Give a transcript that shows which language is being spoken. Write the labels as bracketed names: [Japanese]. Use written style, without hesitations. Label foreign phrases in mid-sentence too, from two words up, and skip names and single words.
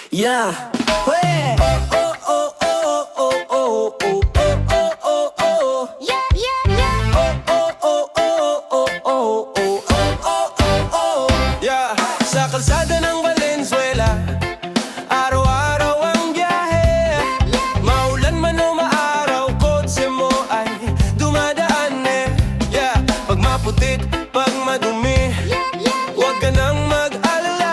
[English] Yeah. Hey. Oh oh oh oh oh oh oh oh oh oh. Yeah, yeah, yeah. Oh oh oh oh oh oh oh oh oh oh. Yeah. [Filipino] Sa kalsada ng Valenzuela, araw-araw ang biyahe. Maulan man o maaraw, kotse mo ay dumadaan eh. [English] Yeah. [Filipino] Pag maputik, pag madumi, huwag ka nang mag-alala.